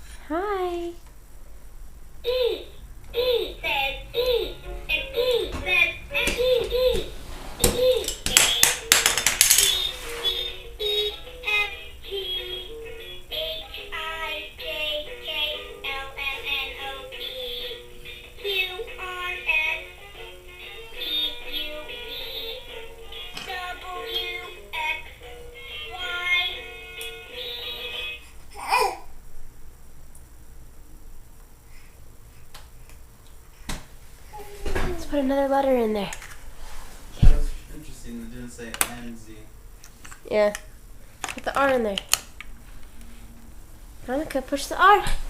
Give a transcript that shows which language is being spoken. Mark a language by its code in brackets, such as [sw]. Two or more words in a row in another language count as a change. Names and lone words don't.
[en] Hi. E. E says E. And E says E. E. E. E. F G H I J K L M N O P Q R S T U V W X Y Z. Let's put another letter in there. That was interesting. It didn't say NZ. Yeah. Put the R in there. Monica, push the R.